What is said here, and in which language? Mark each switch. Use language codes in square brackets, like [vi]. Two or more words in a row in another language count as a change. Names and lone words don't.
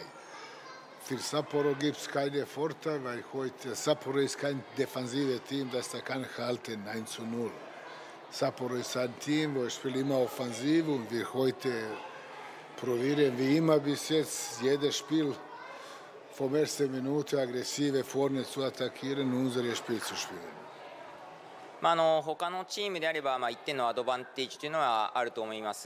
[de] Für Sapporo gibt es keinen Vorteil, weil heute Sapporo ist kein defensives Team, das da kann halten 1:0. Sapporo ist ein Team, wo spielt immer offensiv und wir heute probieren wie immer bis jetzt jedes Spiel vom ersten Minute aggressive vorne zu attackieren und unser Spiel zu spielen. [ja] 他のチームであれば、1点のアドバンテージというのはあると思います。